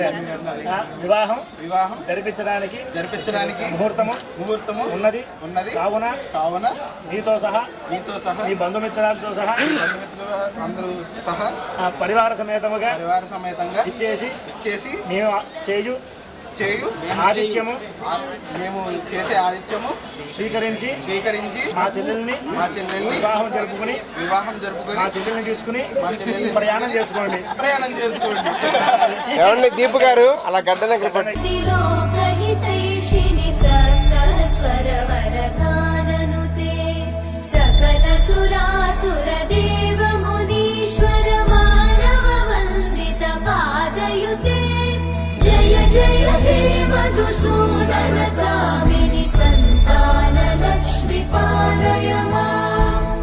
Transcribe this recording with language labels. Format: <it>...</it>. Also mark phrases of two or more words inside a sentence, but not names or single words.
<te>వివాహం జరిపించడానికి ముహూర్తము ఉన్నది కావున నీతో సహా నీ బంధుమిత్రులతో సహా పరివార సమేతముగా ఇచ్చేసి మేము చేయు ఆదిత్యము మేము చేసే ఆదిత్యము స్వీకరించి మా చెల్లెల్ని వివాహం జరుపుకుని మా చెల్లెల్ని తీసుకుని ప్రయాణం చేసుకోండి. ఏమండి దీపు గారు అలా గడ్డ దగ్గర</te> <sa>लोकहितैषिणि सकलस्वरवरगाननुते सकल सुरासुरदेव मुनीश्वर मानव वन्दित पादयुते जय जय हे मधुसूदन कामिनि सन्तान लक्ष्मी पालय माम्।</sa>